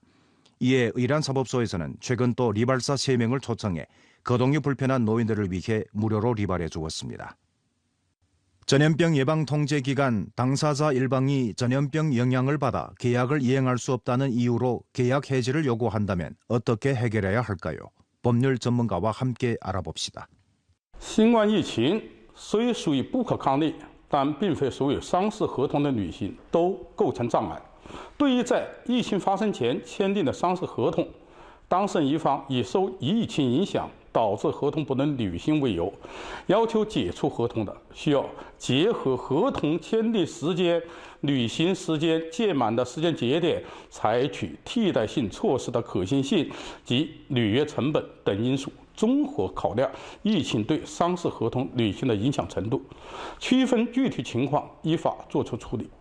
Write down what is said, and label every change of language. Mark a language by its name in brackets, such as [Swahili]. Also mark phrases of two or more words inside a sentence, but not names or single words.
[Korean] 이에 의란사법소에서는 최근 또 리발사 3명을 초청해 거동이 불편한 노인들을 위해 무료로 리발해 주었습니다. 전염병 예방 통제 기간 당사자 일방이 전염병 영향을 받아 계약을 이행할 수 없다는 이유로 계약 해지를 요구한다면 어떻게 해결해야 할까요? 법률 전문가와 함께 알아봅시다. [Chinese] 新冠疫情虽属于不可抗力，但并非所有商事合同的履行都构成障碍。对于在疫情发生前签订的商事合同，当事人一方以受疫情影响导致合同不能履行为由，要求解除合同的，需要结合合同签订时间、履行时间届满的时间节点，采取替代性措施的可行性及履约成本等因素，综合考量疫情对商事合同履行的影响程度，区分具体情况依法作出处理。